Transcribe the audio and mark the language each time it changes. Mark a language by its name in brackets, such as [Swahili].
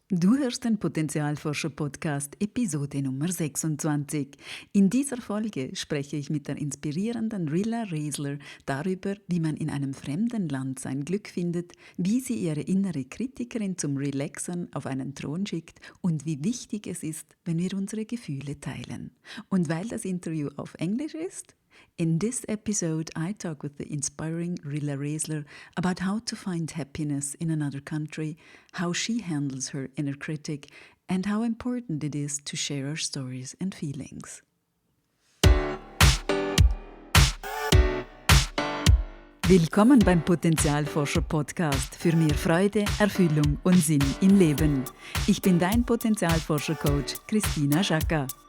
[German] Du hörst den Potenzialforscher Podcast, Episode Nummer 26. In dieser Folge spreche ich mit der inspirierenden Rylla Resler darüber, wie man in einem fremden Land sein Glück findet, wie sie ihre innere Kritikerin zum Relaxen auf einen Thron schickt und wie wichtig es ist, wenn wir unsere Gefühle teilen. Und weil das Interview auf Englisch ist, [English] in this episode, I talk with the inspiring Rylla Resler about how to find happiness in another country, how she handles her inner critic, and how important it is to share our stories and feelings. [German] Willkommen beim Potenzialforscher Podcast für mehr Freude, Erfüllung und Sinn im Leben. Ich bin dein Potenzialforscher-Coach Christina Schaka.